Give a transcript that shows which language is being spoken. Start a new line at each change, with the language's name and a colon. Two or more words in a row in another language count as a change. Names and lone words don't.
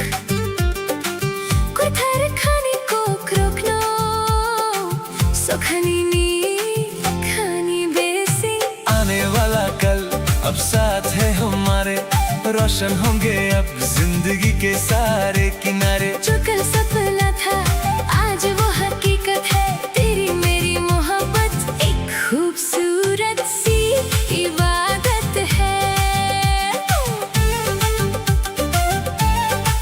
Kok Borok: Kuthar khani kok rokno sokhani ni khani besi
Hindi: आने वाला कल अब साथ है हमारे रोशन होंगे अब जिंदगी के सारे किनारे जो कल सपना था आज वो हकीकत है तेरी मेरी मोहब्बत एक खूबसूरत सी इबादत है